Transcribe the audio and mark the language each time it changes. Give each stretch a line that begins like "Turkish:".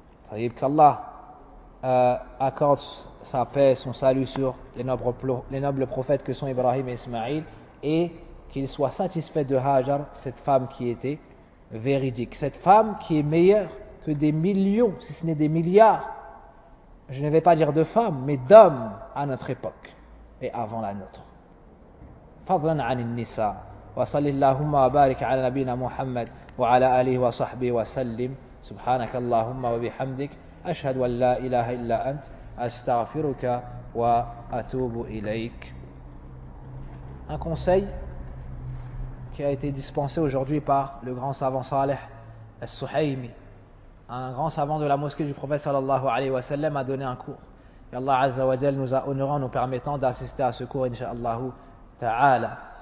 Arabic: طيب,
French: qu'Allah accorde sa paix, son salut sur les nobles prophètes que sont Ibrahim et Ismaïl, et qu'il soit satisfait de Hajar, cette femme qui était véridique, cette femme qui est meilleure que des millions, si ce n'est des milliards, je ne vais pas dire de femmes, mais d'hommes à notre époque et avant la nôtre.
Arabic: فضلا عن النساء وصل اللهم وبارك على نبينا محمد وعلى آله وصحبه وسلم سبحانك اللهم وبحمدك أشهد أن لا إله إلا أنت أستغفرك وأتوب إليك.
French: Un conseil qui a été dispensé aujourd'hui par le grand savant Saleh al-Suhaymi, un grand savant de la mosquée du prophète
Arabic: sallallahu alayhi wa sallam,
French: a donné un cours. Et Allah Azza wa Jal nous a honorés en nous permettant d'assister à ce cours, Inch'Allah ta'ala.